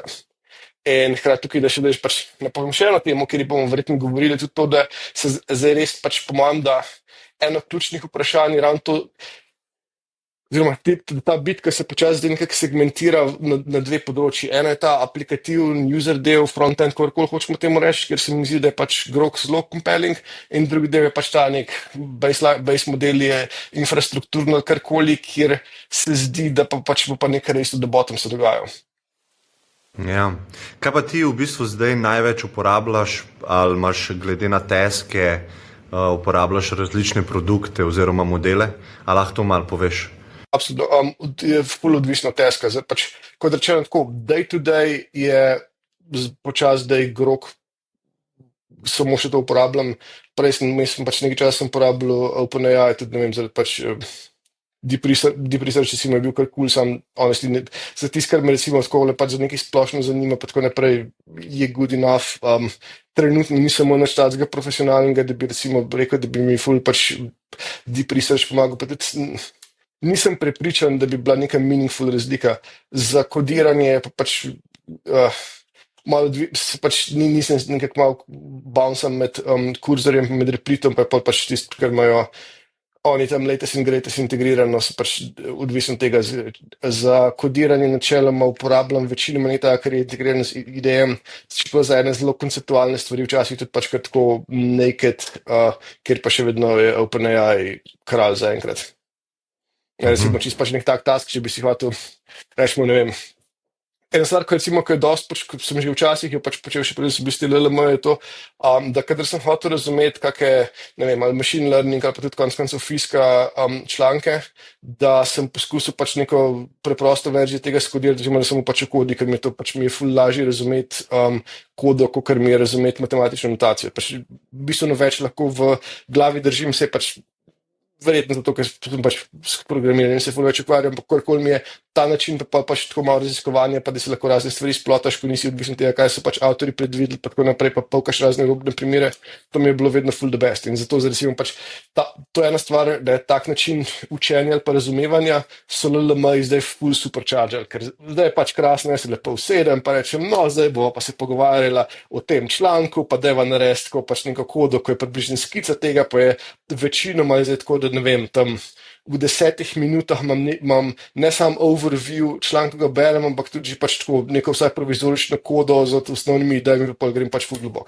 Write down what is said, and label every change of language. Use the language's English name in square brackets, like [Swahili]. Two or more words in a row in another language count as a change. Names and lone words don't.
[Slovenian] In hkrati tukaj, da še daš pač napovem še eno temo, kjer bomo verjetno govorili tudi to, da se zdaj res pač po mojem, da eno ključnih vprašanj je ravno to, oziroma ta bitka se počasi zdaj nekako segmentira na dve področji. Eno je ta aplikativen user del, front-end, kakorkoli hočemo temu reči, ker se mi zdi, da je pač Grok zelo compelling, in drugi del je pač ta nek [English] base model [Slovenian] je infrastrukturno karkoli, kjer se zdi, da pa pač bo pa nekaj res od [English] the bottom [Slovenian] se dogajal. Ja. Kaj pa ti v bistvu zdaj največ uporabljaš, ali imaš glede na taske, uporabljaš različne produkte oziroma modele, ali lahko to malo poveš? Absolutno, je ful odvisno od taska. Pač, kot rečeno tako, [English] day to day [Slovenian] je počas day Grok, samo še to uporabljam. Prej sem pač nekaj časa uporabljal OpenAI, tudi ne vem, zaradi pač Deep Research recimo je bil kar cool, sam honestly, za tisto, kar me recimo skole pač za nekaj splošno zanima, pa tako naprej je [English] good enough. [Slovenian] Trenutno nisem nič takega profesionalnega, da bi recimo rekel, da bi mi ful pač Deep Research pomagal, pa tudi nisem prepričan, da bi bila neka meaningful razlika. Za kodiranje pa pač malo pač nisem nekako malo bouncem med kurzorjem, med replitom, pa je pač tisto, kar imajo oni tam [English] latest in greatest [Slovenian] integrirano, so pač odvisno tega. Za kodiranje načeloma uporabljam večinoma nekaj, kar je integrirano z IDM, čeprav za ene zelo konceptualne stvari, včasih tudi pač kar tako naked, kjer pa še vedno je OpenAI kralj zaenkrat. Recimo čisto pač nek tak task, če bi si hotel, rečemo, ne vem. Ena stvar, ko je dosti, ko sem že včasih jo pač počel še prej, so bili LLM, je to, da kadar sem hotel razumeti kakšne, ne vem, ali [English] machine learning, [Slovenian] ali pa tudi konec koncev fizika članke, da sem poskusil pač neko preprosto verzijo tega skodirati, da sem pač v kodi, ker mi je ful lažje razumeti kodo, kakor mi je razumeti matematično notacijo. Pač bistveno več lahko v glavi držim, se pač verjetno zato, ker sem pač s programiranjem se ful več ukvarjam, ampak kakorkoli mi je ta način pa pač tako malo raziskovanja, pa da se lahko razne stvari splotaš, ko nisi odvisen tega, kaj so pač avtori predvideli, pa tako naprej, pa polkaš razne robne primere, to mi je bilo vedno ful [English] the best. [Slovenian] In zato recimo pač to je ena stvar, da je tak način učenja ali pa razumevanja, so LLM-ji zdaj ful supercharger, ker zdaj je pač krasno, jaz se lepo usedem, pa rečem, no, zdaj bova pa se pogovarjala o tem članku, pa deva narediti tako pač neko kodo, ko je približno skica tega, pa je večinoma zdaj tako, da ne vem, tam v 10 minutah imam ne sam overview članka, ga berem, ampak tudi pač tako neko vsaj provizorično kodo z osnovnimi idejami, pa grem pač ful globok.